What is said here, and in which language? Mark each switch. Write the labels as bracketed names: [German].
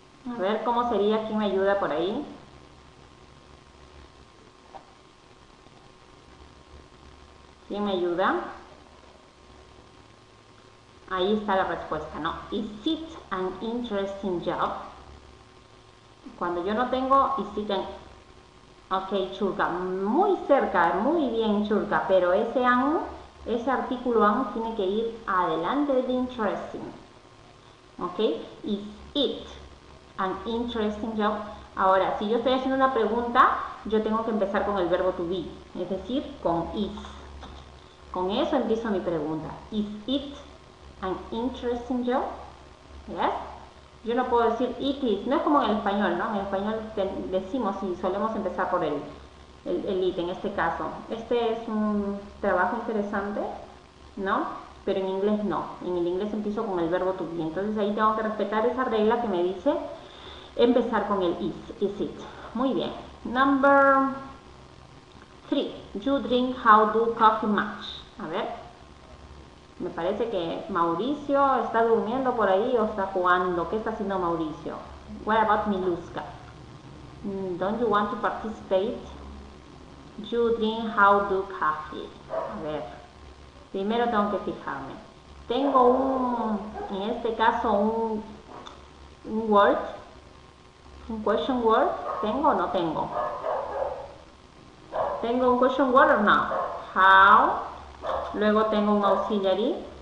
[Spanish] A ver, ¿cómo sería? ¿Quién me ayuda por ahí? ¿Quién me ayuda? Ahí está la respuesta, ¿no? [English] Is it an interesting job? [Spanish] Cuando yo no tengo, [English] is it an... [Spanish] Ok, Churka, muy cerca, muy bien, Churka, pero ese artículo an tiene que ir adelante del interesting. [English] Ok, is it an interesting job? [Spanish] Ahora, si yo estoy haciendo una pregunta, yo tengo que empezar con el verbo to be, es decir, con is. Con eso empiezo mi pregunta. [English] Is it an interesting job? Yes. [Spanish] Yo no puedo decir [English] it is, [Spanish] no es como en el español, ¿no? En el español decimos y solemos empezar por el it en este caso. Este es un trabajo interesante, ¿no? Pero en inglés no. En el inglés empiezo con el verbo to be. Entonces ahí tengo que respetar esa regla que me dice empezar con el [English] is it. [Spanish] Muy bien. [English] Number 3. You drink how do coffee much. [Spanish] A ver. Me parece que Mauricio está durmiendo por ahí o está jugando. ¿Qué está haciendo Mauricio? [English] What about Miluska? Don't you want to participate? You drink how do coffee. [Spanish] A ver. Primero tengo que fijarme. Tengo en este caso un word. Un question word. ¿Tengo o no tengo? ¿Tengo un question word o no? How. Luego tengo un auxiliary.